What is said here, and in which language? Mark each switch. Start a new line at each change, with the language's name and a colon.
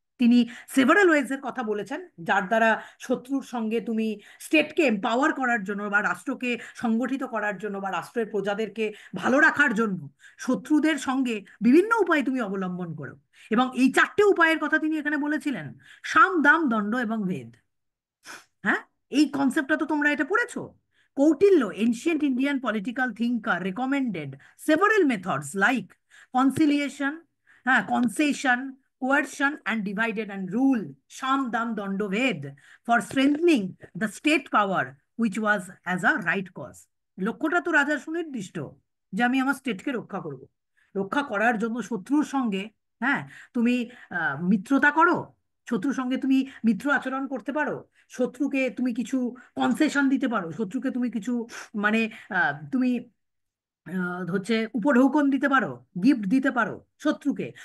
Bangla: তিনি several wedge এর কথা বলেছেন, যার দ্বারা শত্রুর সঙ্গে তুমি স্টেটকে এম্পাওয়ার করার জন্য, বা রাষ্ট্রকে সংগঠিত করার জন্য, বা রাষ্ট্রের প্রজাদেরকে ভালো রাখার জন্য শত্রুদের সঙ্গে বিভিন্ন উপায় তুমি অবলম্বন করো। এবং এই চারটে উপায়ের কথা তিনি এখানে বলেছিলেন: সাম, দাম, দণ্ড এবং ভেদ। হ্যাঁ, এই কনসেপ্টটা তো তোমরা এটা পড়েছো।
English: Kautilya, ancient Indian political thinker, recommended several methods like conciliation, হ্যাঁ, concession, coercion and divided and rule, sham dam dondo ved, for strengthening the state power which was as a right cause.
Bangla: লক্ষ্যটা তো রাজার সুনির্দিষ্ট, যে আমি আমার স্টেটকে রক্ষা করব। রক্ষা করার জন্য শত্রুর সঙ্গে, হ্যাঁ, তুমি মিত্রতা করো, শত্রুর সঙ্গে তুমি মিত্র আচরণ করতে পারো, শত্রুকে তুমি কিছু কনসেশন দিতে পারো, শত্রুকে তুমি কিছু মানে তুমি হচ্ছে উপঢৌকন দিতে পারো, গিফট দিতে পারো শত্রুকে।